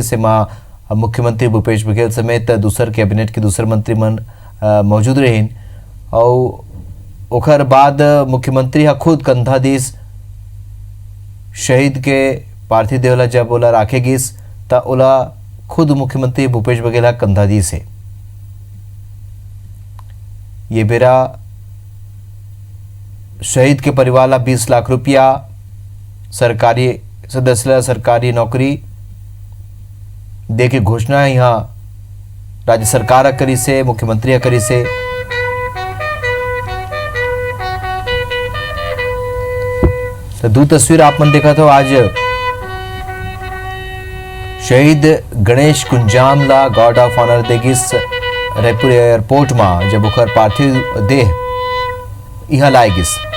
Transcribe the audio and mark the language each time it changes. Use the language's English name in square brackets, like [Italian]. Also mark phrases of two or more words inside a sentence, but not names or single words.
[Chhattisgarhi] से माँ मुख्यमंत्री भूपेश बघेल समेत दूसर कैबिनेट के दूसर मंत्री मन मौजूद रहीन और ओखर बाद मुख्यमंत्री हा खुद कंधा दिस शहीद के पार्थिव देह ला जब ओला राखे गिस त ओला खुद मुख्यमंत्री भूपेश बघेल हा कंधा दिस है। ये बेरा शहीद के परिवार ला 20 लाख रुपया, सरकारी सदस्य ला सरकारी नौकरी दे के घोषणा यहाँ राज्य सरकार करी से, मुख्यमंत्री करी से। तो दो तस्वीर आप मन देखा तो आज शहीद गणेश कुंजाम ला [English] guard of honour [Chhattisgarhi] देगिस रायपुर एयरपोर्ट में जब ओकर पार्थिव देह यहाँ लाएगिस।